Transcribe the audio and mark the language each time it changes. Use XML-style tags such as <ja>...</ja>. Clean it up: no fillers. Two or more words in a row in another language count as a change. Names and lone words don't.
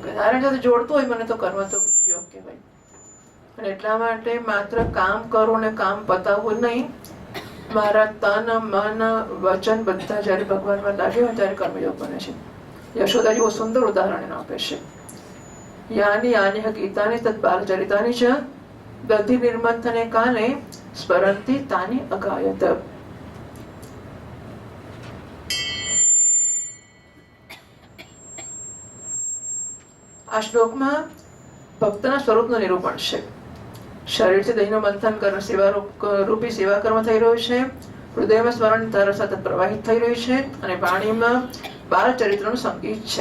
<gu>નારાયણ સાથે જોડતું હોય મને તો કર્મ તો યોગ કહેવાય. અને એટલા માટે માત્ર કામ કરવું ને કામ પતાવવું નહીં, મારા તન મન વચન બધા જયારે ભગવાનમાં લાગ્યો હોય ત્યારે કર્મયોગ બને છે. યશોદાજી બહુ સુંદર ઉદાહરણ આપે છે.</gu> <sa>यानि यानि गीतानि तत् बालचरितानि च गति निर्मंथने काले स्मरन्ति तानि अगायत।</sa> <gu>આ શ્લોકમાં ભક્તના સ્વરૂપનું નિરૂપણ છે. શરીરથી દેહનું મંથન કર્મ સેવા રૂપી સેવા કર્મ થઈ રહ્યું છે, હૃદયમાં સ્મરણ ધારા સતત પ્રવાહિત થઈ રહ્યું છે અને વાણીમાં બાળ ચરિત્રનું સંગીત છે.</gu>